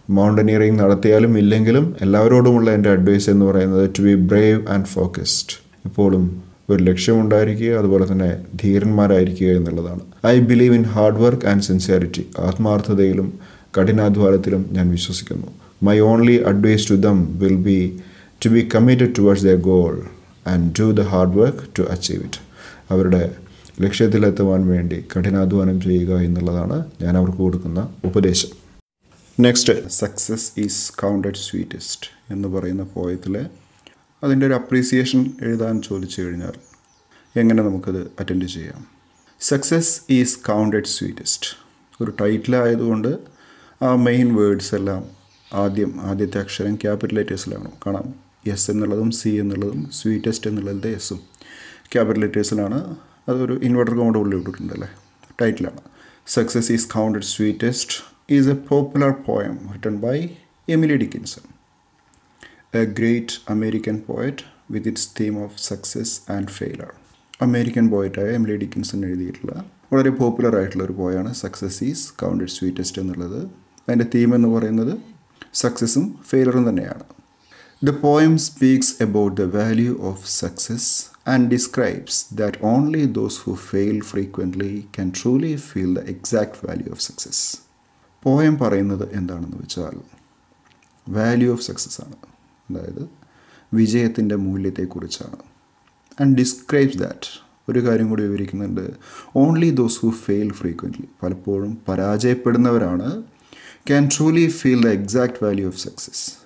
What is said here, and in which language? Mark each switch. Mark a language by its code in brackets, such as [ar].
[ml] Mountaineering നടത്തിയാലും ഇല്ലെങ്കിലും എല്ലാവരോടുമുള്ള എൻ്റെ അഡ്വൈസ് എന്ന് പറയുന്നത് [en] To be brave and focused. [ml] എപ്പോഴും ഒരു ലക്ഷ്യമുണ്ടായിരിക്കുക, അതുപോലെ തന്നെ ധീരന്മാരായിരിക്കുക എന്നുള്ളതാണ്. [en] I believe in hard work and sincerity. [ml] ആത്മാർത്ഥതയിലും കഠിനാധ്വാനത്തിലും ഞാൻ വിശ്വസിക്കുന്നു. [en] My only advice to them will be to be committed towards their goal and do the hard work to achieve it. [ml] അവരുടെ ലക്ഷ്യത്തിലെത്തുവാൻ വേണ്ടി കഠിനാധ്വാനം ചെയ്യുക എന്നുള്ളതാണ് ഞാൻ അവർക്ക് കൊടുക്കുന്ന ഉപദേശം. Next, success is counted sweetest എന്ന് പറയുന്ന പോയത്തിലെ അതിൻ്റെ ഒരു അപ്രീസിയേഷൻ എഴുതാൻ ചോദിച്ചു കഴിഞ്ഞാൽ എങ്ങനെ നമുക്കത് അറ്റൻഡ് ചെയ്യാം? സക്സസ് ഈസ് കൗണ്ടഡ് സ്വീറ്റസ്റ്റ് ഒരു ടൈറ്റിലായതുകൊണ്ട് ആ മെയിൻ വേർഡ്സ് എല്ലാം ആദ്യത്തെ അക്ഷരം ക്യാപിറ്റൽ ലെറ്റേഴ്സിലാണ് കാണാം. എസ് എന്നുള്ളതും സി എന്നുള്ളതും സ്വീറ്റസ്റ്റ് എന്നുള്ളതിൻ്റെ എസ്സും ക്യാപിറ്റൽ ലെറ്റേഴ്സിലാണ്. അതൊരു ഇൻവെർട്ടർ കോമയുടെ ഉള്ളിൽ ഇട്ടിട്ടുണ്ടല്ലേ, ടൈറ്റിലാണ്. [en] Success is counted sweetest is a popular poem written by Emily Dickinson, a great American poet with its theme of success and failure. [ml] American പോയറ്റായ Emily Dickinson എഴുതിയിട്ടുള്ള വളരെ popular ആയിട്ടുള്ള ഒരു പോയാണ് success is counted sweetest എന്നുള്ളത്. അതിൻ്റെ theme എന്ന് പറയുന്നത് സക്സസും ഫെയിലറും തന്നെയാണ്. [en] The poem speaks about the value of success and describes that only those who fail frequently can truly feel the exact value of success. [ml] Poem പറയുന്നത് എന്താണെന്ന് വെച്ചാൽ വാല്യൂ ഓഫ് സക്സസ് ആണ്, അതായത് വിജയത്തിൻ്റെ മൂല്യത്തെക്കുറിച്ചാണ്. [en] and describes that, [ml] ഒരു കാര്യം കൂടി വിവരിക്കുന്നുണ്ട്, [en] only those who fail frequently, [ml] പലപ്പോഴും പരാജയപ്പെടുന്നവരാണ് [en] Can truly feel the exact value of success.